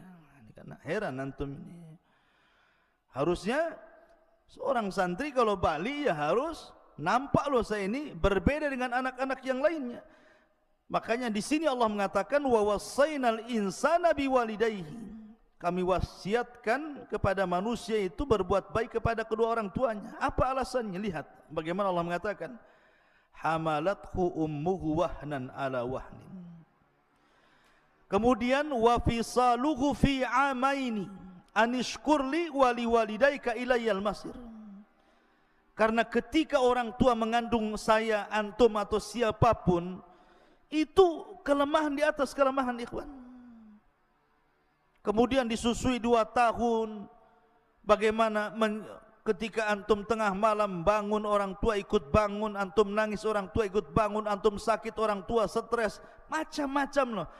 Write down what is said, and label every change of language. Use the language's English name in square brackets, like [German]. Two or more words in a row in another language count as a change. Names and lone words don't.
[Indonesian] Ini karena heran antum ini. Harusnya seorang santri kalau balik ya harus nampak loh saya ini berbeda dengan anak-anak yang lainnya. Makanya di sini Allah mengatakan [Arabic] ووصينا الإنسان بوالديه. [Indonesian] Kami wasiatkan kepada manusia itu berbuat baik kepada kedua orang tuanya. Apa alasannya? Lihat bagaimana Allah mengatakan, [Arabic] حملته أمه وهنا على وهن. Kemudian وفصاله في عامين أن اشكر لي ولوالديك إلي المصير. [Indonesian] Karena ketika orang tua mengandung saya, antum atau siapapun, itu kelemahan di atas kelemahan, ikhwan. Kemudian disusui 2 tahun. Bagaimana ketika antum tengah malam bangun, orang tua ikut bangun, antum nangis, orang tua ikut bangun, antum sakit, orang tua stres, macam-macam loh.